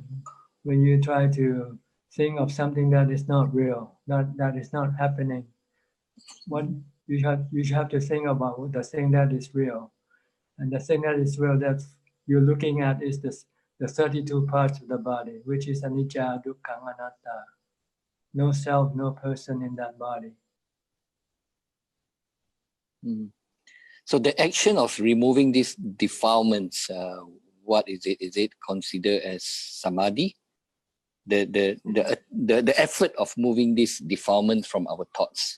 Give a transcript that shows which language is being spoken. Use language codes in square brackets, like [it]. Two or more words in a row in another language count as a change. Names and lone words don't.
[en] When you try to think of something that is not real, that is not happening, what you have to think about the thing that is real. And the thing that is real that you're looking at is the 32 parts of the body, which is [pi] anicca, dukkha, anatta. [en] No self, no person in that body. So the action of removing these defilements, what is it? Is it considered as samadhi? The effort of moving this defilement from our thoughts.